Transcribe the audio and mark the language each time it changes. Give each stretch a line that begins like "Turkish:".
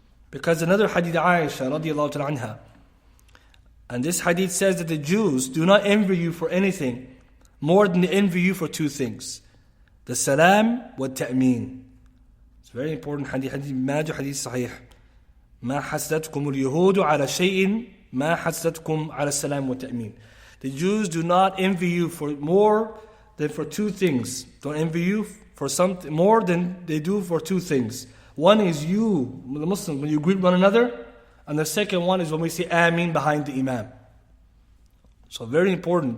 English: Because another hadith, Aisha radiallahu ta'ala anha, and this hadith says that the Jews do not envy you for anything more than they envy you for two things: the salam wa ta'meen. It's a very important hadith, hadith Majah, hadith sahih.
Arabic: ما حسدتكم اليهود على شيء ما حسدتكم على السلام والتأمين.
English: The Jews do not envy you for more than for two things. Don't envy you for something more than they do for two things. One is you, the Muslims, when you greet one another, and the second one is when we say Ameen behind the Imam. So very important.